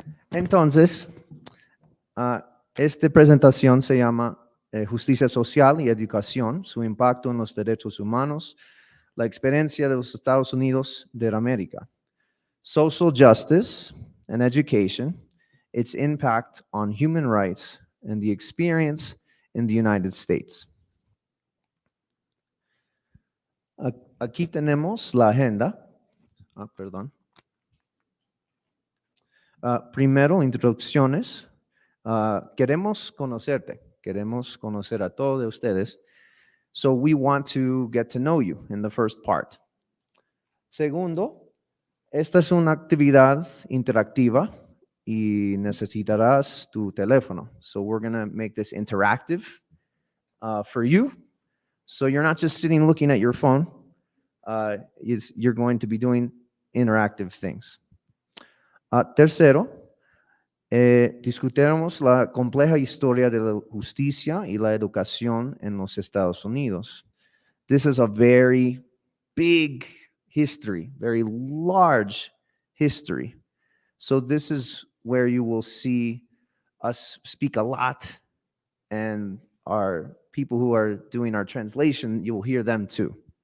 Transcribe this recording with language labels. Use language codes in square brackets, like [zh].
[es] Entonces, esta presentación se llama Justicia Social y Educación, su impacto en los derechos humanos, la experiencia de los Estados Unidos de América. [en] Social Justice and Education, its impact on human rights and the experience in the United States. [es] Aquí tenemos la agenda. Perdón. Primero, introducciones. Queremos conocerte. Queremos conocer a todos de ustedes. [en] So we want to get to know you in the first part. [es] Segundo, esta es una actividad interactiva y necesitarás tu teléfono. [en] So we're going to make this interactive for you. So you're not just sitting looking at your phone. You're going to be doing interactive things. [es] Tercero, discutiremos la compleja historia de la justicia y la educación en los Estados Unidos. [en] This is a very big history, very large history. So this is where you will see us speak a lot, and our people who are doing our translation, you will hear them too.